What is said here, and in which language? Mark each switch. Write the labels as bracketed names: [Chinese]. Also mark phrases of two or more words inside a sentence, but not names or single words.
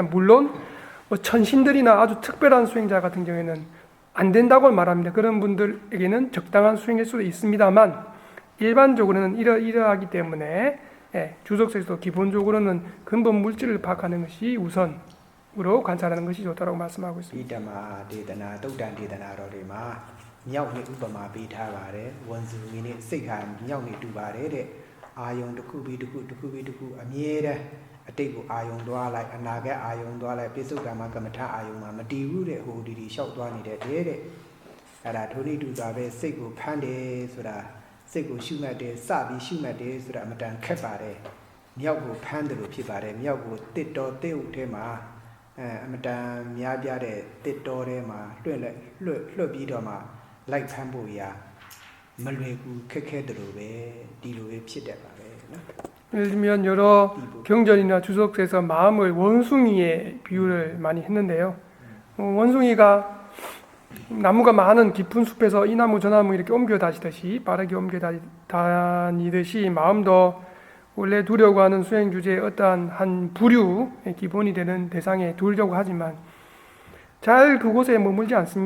[Korean] 물론 뭐 천신들이나 아주 특별한 수행자 같은 경우에는 안 된다고 말합니다. 그런 분들에게는 적당한 수행일 수도 있습니다만 일반적으로는 이러하기 때문에 주석에서도 기본적으로는 근본 물질을 파악하는 것이 우선으로 관찰하는 것이 좋다고 말씀하고 있습니다. [Burmese] ဣဒမဒေသနာတုတ်တန်ဒေသနာတော်တွေမှာမြောက်နဲ့ဥပမာပေးထားပါတယ်ဝန်စုငင်းနဲ့စိတ်ဟာမြောက်နဲ့တူပါတယ်တဲ့အာယုံတစ်ခုပြီးတစ်ခုတစ်ခုပြီး တစ်ခုအမြဲတမ်းအတိတ်ကိုအာယုံသွားလိုက်အနာဂတ်အာယုံသွားလိုက်ပိစုကမ္မကမ္မထအာယုံမှာမတည်ဘူးတဲ့ဟိုဒီလျှောက်သွားနေတဲ့တဲ့အဲ့ဒါထိုနည်းတူစွာပဲစိတ်ကိုဖမ်းတယ်ဆိုတာစိတ်ကိုရှုမှတ်တယ်စပြီးရှုမှတ်တယ်ဆိုတာအမတန်ခက်ပါတယ်မြောက်ကိုဖမ်းတယ်လို့ဖြစ်ပါတယ်မြောက်ကိုတစ်တော်တစ်ဥထဲမှာအမတန်များပြတဲ့တစ်တော်ထဲမှာလွှတ်ပြီးတော့မှလိုက်ဖမ်းဖို့ရမလွယ်ကူခက်ခဲတယ်လို့ပဲဒီလိုပဲဖြစ်တတ်ပါပဲနော် [Korean] 예를 들면 여러 경전이나 주석에서 마음을 원숭이의 비유를 많이 했는데요. 원숭이가 나무가 많은 깊은 숲에서 이 나무 저 나무 이렇게 옮겨 다니듯이 빠르게 옮겨 다니듯이 마음도 원래 두려고 하는 수행 주제의 어떠한 한 부류의 기본이 되는 대상에 두려고 하지만 잘 그곳에 머물지 않습니다.